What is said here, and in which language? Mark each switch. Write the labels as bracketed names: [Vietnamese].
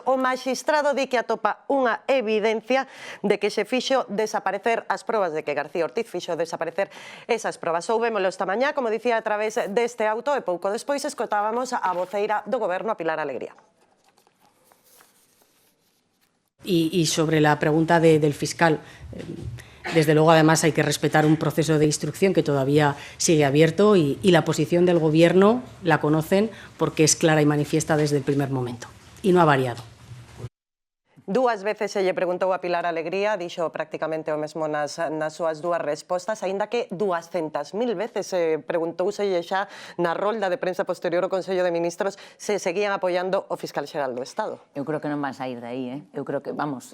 [Galician] O magistrado di que atopa unha evidencia de que se fixo desaparecer as probas, de que García Ortiz fixo desaparecer esas probas. Soubémolo esta mañá, como dicía, a través deste auto, e pouco despois escotábamos a voceira do Goberno, a Pilar Alegría. [Spanish] Y sobre la pregunta del fiscal, desde luego además hay que respetar un proceso de instrucción que todavía sigue abierto y la posición del Gobierno la conocen porque es clara y manifiesta desde el primer momento y no ha variado. [Galician] Dúas veces se lle preguntou a Pilar Alegría, dixo prácticamente o mesmo nas súas dúas respostas, aínda que 200.000 veces preguntouselle xa na rolda de prensa posterior ao Consello de Ministros se seguían apoiando o fiscal xeral do Estado. Eu creo que non van sair de aí, Eu creo que, vamos,